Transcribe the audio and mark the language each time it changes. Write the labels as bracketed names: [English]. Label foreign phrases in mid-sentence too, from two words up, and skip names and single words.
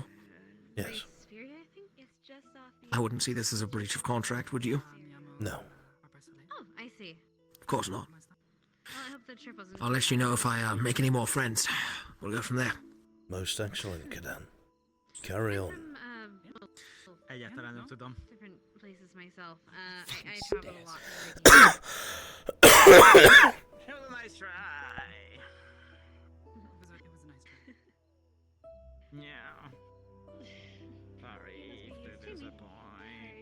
[English] Yes. Spirit, I think it's just off the... I wouldn't see this as a breach of contract, would you? No. Oh, I see. Of course not. Well, I hope the trip wasn't... I'll let you know if I make any more friends. We'll go from there. Most excellent, Cadet. Carry on. [Norwegian] Jeg gjetter den ut til dem. [English] Different places myself. I travel a lot. It was a nice try. It was a nice try. Yeah. Sorry to disappoint.